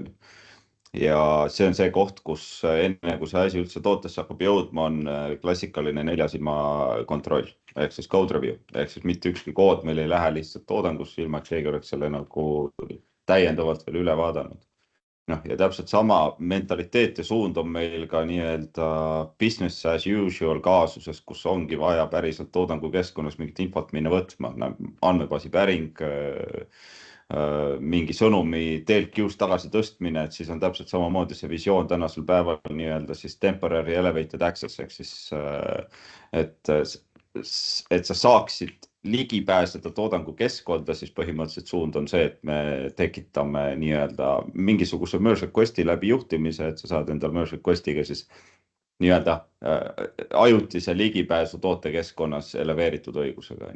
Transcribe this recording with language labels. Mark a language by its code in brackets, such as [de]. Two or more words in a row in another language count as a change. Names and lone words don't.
[et] Ja see on see koht, kus enne kui see asi üldse tootesse hakkab jõudma, on klassikaline 4 silma kontroll, ehk siis [en] code review, [et] ehk siis mitte ükski kood meil ei lähe lihtsalt toodangusse, ilma et keegi oleks selle nagu täiendavalt veel üle vaadanud. Ja täpselt sama mentaliteet ja suund on meil ka nii-öelda [en] business as usual [et] kaasuses, kus ongi vaja päriselt toodangu keskkonnas mingit infot minna võtma, andmebaasi päring, mingi sõnumi telk-queue'st tagasi tõstmine, et siis on täpselt samamoodi see visioon tänasel päeval nii-öelda siis [en] temporary elevated access, [et] ehk siis, et sa saaksid ligi pääseda toodangu keskkonda, siis põhimõtteliselt suund on see, et me tekitame nii-öelda mingisuguse [en] merge request'i [et] läbi juhtimise, et sa saad endal [en] merge request'iga [et] siis nii-öelda ajutise ligipääsu tootekeskkonnas eleveeritud õigusega.